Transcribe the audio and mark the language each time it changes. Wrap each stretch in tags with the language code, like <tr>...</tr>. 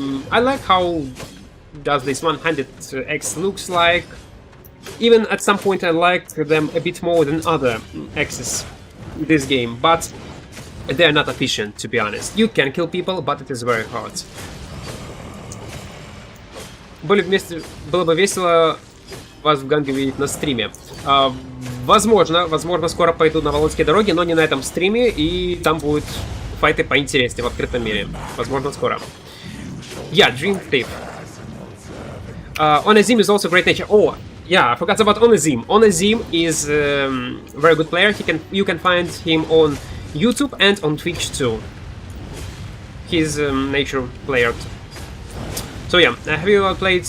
<en>I like how does this one-handed axe looks like. Even at some point I like them a bit more than other axes in this game, but they're not efficient, to be honest. You can kill people, but it is very hard.</en> <ru>Было бы весело вас в ганге видеть на стриме. Возможно, скоро пойду на Володьские дороги, но не на этом стриме, и там будут файты поинтереснее в открытом мире. Возможно, скоро. Yeah, Dream Thief.</ru> <en>Onezim is also Great Nature. Oh, yeah, I forgot about Onezim. Onezim is a very good player. You can find him on YouTube and on Twitch too. He's a nature player. So yeah, have you all played?</en>